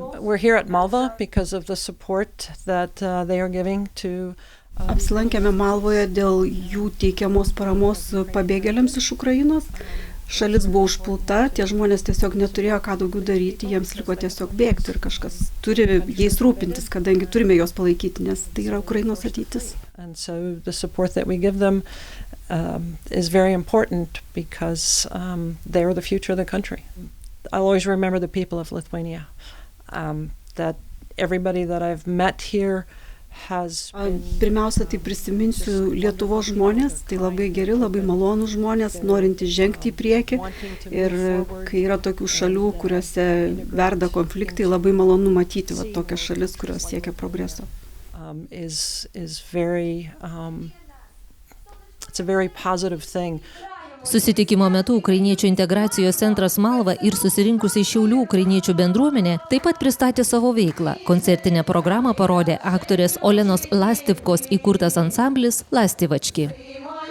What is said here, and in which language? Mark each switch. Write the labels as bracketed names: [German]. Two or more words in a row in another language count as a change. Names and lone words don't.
[Lithuanian] Apsilankėme Malvoje dėl jų teikiamos paramos pabėgėliams iš Ukrainos. Šalis buvo užpulta, tie žmonės tiesiog neturėjo ką daugiau daryti, jiems liko tiesiog bėgti ir kažkas turi jais rūpintis, kadangi turime juos palaikyti, nes tai yra Ukrainos ateitis. [English] And so the support that we give them is very important because they are the future of the country. I'll always remember the people of Lithuania, that everybody that I've met here [Lithuanian] Pirmiausia, tai prisiminsiu Lietuvos žmonės, tai labai geri, labai malonų žmonės, norintys žengti į priekį. Ir kai yra tokių šalių, kuriuose verda konfliktai, labai malonu matyti tokias šalis, kurios siekia progreso. [English] It's a very positive thing. [Lithuanian] Susitikimo metu Ukrainiečių integracijos centras Malva ir susirinkusiai Šiaulių ukrainiečių bendruomenė taip pat pristatė savo veiklą. Koncertinę programą parodė aktorės Olenos Lastivkos įkurtas ansamblis Lastivački.